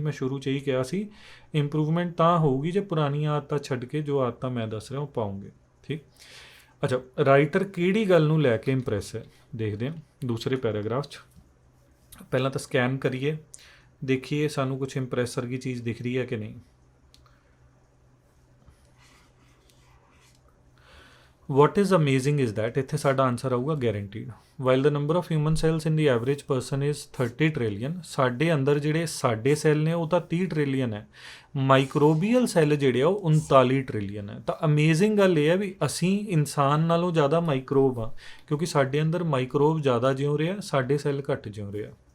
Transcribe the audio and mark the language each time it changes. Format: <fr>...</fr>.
<pa>ਮੈਂ ਸ਼ੁਰੂ 'ਚ ਹੀ ਕਿਹਾ ਸੀ ਇੰਪਰੂਵਮੈਂਟ ਤਾਂ ਹੋਊਗੀ ਜੇ ਪੁਰਾਣੀਆਂ ਆਦਤਾਂ ਛੱਡ ਕੇ ਜੋ ਆਦਤਾਂ ਮੈਂ ਦੱਸ ਰਿਹਾ ਉਹ ਪਾਉਂਗੇ। ਠੀਕ। ਅੱਛਾ, ਰਾਈਟਰ ਕਿਹੜੀ ਗੱਲ ਨੂੰ ਲੈ ਕੇ ਇੰਪ੍ਰੈਸ ਹੈ ਦੇਖਦੇ ਹਾਂ ਦੂਸਰੇ ਪੈਰਾਗ੍ਰਾਫ 'ਚ। ਪਹਿਲਾਂ ਤਾਂ ਸਕੈਨ ਕਰੀਏ, ਦੇਖੀਏ ਸਾਨੂੰ ਕੁਛ ਇੰਪ੍ਰੈਸ ਵਰਗੀ ਚੀਜ਼ ਦਿਖ ਰਹੀ ਹੈ ਕਿ ਨਹੀਂ।</pa> <en>What is amazing is that</en> <pa>ਇੱਥੇ ਸਾਡਾ ਆਨਸਰ ਆਊਗਾ</pa> <en>guaranteed. While the number of human cells in the average person is 30 trillion,</en> <pa>ਸਾਡੇ ਅੰਦਰ ਜਿਹੜੇ ਸਾਡੇ ਸੈੱਲ ਨੇ ਉਹ ਤਾਂ 30 ਟ੍ਰਿਲੀਅਨ ਹੈ, ਮਾਈਕਰੋਬੀਅਲ ਸੈੱਲ ਜਿਹੜੇ ਆ ਉਹ 39 ਟ੍ਰਿਲੀਅਨ ਹੈ। ਤਾਂ ਅਮੇਜ਼ਿੰਗ ਗੱਲ ਇਹ ਹੈ ਵੀ ਅਸੀਂ ਇਨਸਾਨ ਨਾਲੋਂ ਜ਼ਿਆਦਾ ਮਾਈਕਰੋਬ ਆ, ਕਿਉਂਕਿ ਸਾਡੇ ਅੰਦਰ ਮਾਈਕਰੋਬ ਜ਼ਿਆਦਾ ਜਿਉਂ ਰਿਹਾ, ਸਾਡੇ ਸੈੱਲ ਘੱਟ ਜਿਉਂ ਰਿਹਾ।</pa>